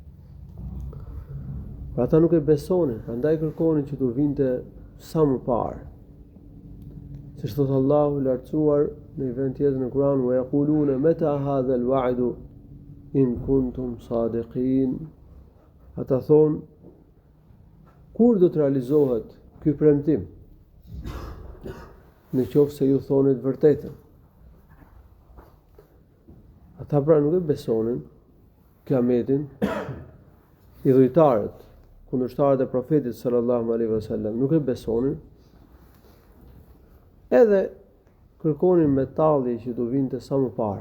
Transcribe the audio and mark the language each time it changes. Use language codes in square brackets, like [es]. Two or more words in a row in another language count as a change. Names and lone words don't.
[sq] Pra ata nuk e besonin, prandaj kërkonin që t'u vinte sa më parë. Siç thot Allahu i lartësuar në një vend tjetër në Kur'an, [ar] ويقولون متى هذا الوعد إن كنتم صادقين. [sq] Ata thonë, kur do të realizohet ky premtim? Në qoftë se ju thoni të vërtetën. Ata pra nuk e besonin kiametin, idhujtarët, kundërshtarët e profetit [ar] صلى الله عليه وسلم [sq] nuk e besonin, edhe kërkonin me tallje që do vinte sa më parë.